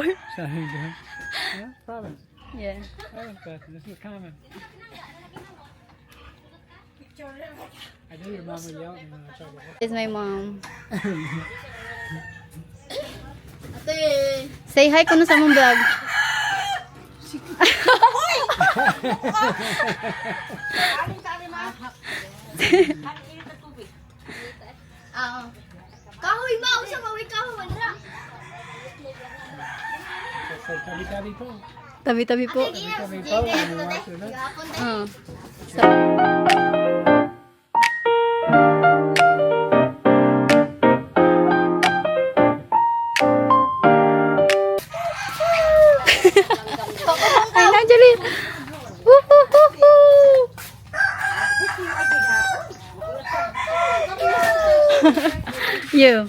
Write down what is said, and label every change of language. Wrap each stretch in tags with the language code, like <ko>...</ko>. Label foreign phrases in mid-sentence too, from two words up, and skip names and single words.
<en>Showering door. Yeah, province. Yeah. Province bathroom. This is common. I knew your mom would yell at me when I tried to help. It's my mom. Say hi</en> <ceb>kuno sa mong vlog. Kahoy ba? Usa kahoy kahoy ra.</ceb> <tl>Say tabi-tabi po. Tabi-tabi po. Tabi-tabi po.</tl> <en>When you watch it, huh? So, ay, Anjali. You.</en>